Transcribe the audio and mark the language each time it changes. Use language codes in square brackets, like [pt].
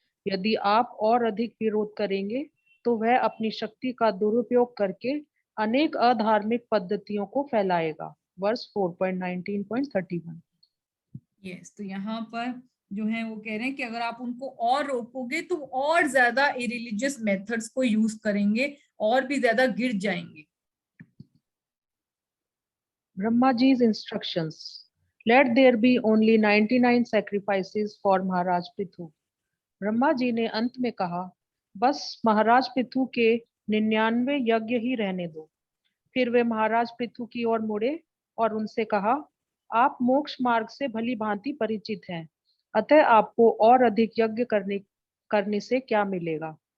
[hi] यदि आप और अधिक विरोध करेंगे तो वह अपनी शक्ति का दुरुपयोग करके अनेक अधार्मिक पद्धतियों को फैलाएगा। [en] Verse 4.19.31। [hi] यस, तो यहाँ पर जो है वो कह रहे हैं कि अगर आप उनको और रोकोगे तो और ज्यादा इरिलीजियस मेथड्स को यूज करेंगे और भी ज्यादा गिर जाएंगे। [en] Brahma Ji's instructions. Let there be only 99 sacrifices for Maharaj Prithu. [hi] Brahma ji ने अंत में कहा, बस महाराज पृथु के 99 यज्ञ ही रहने दो। फिर वे महाराज पृथु की ओर मुड़े और उनसे कहा, आप मोक्ष मार्ग से भली भांति परिचित हैं, अतः आपको और अधिक यज्ञ करने से क्या मिलेगा।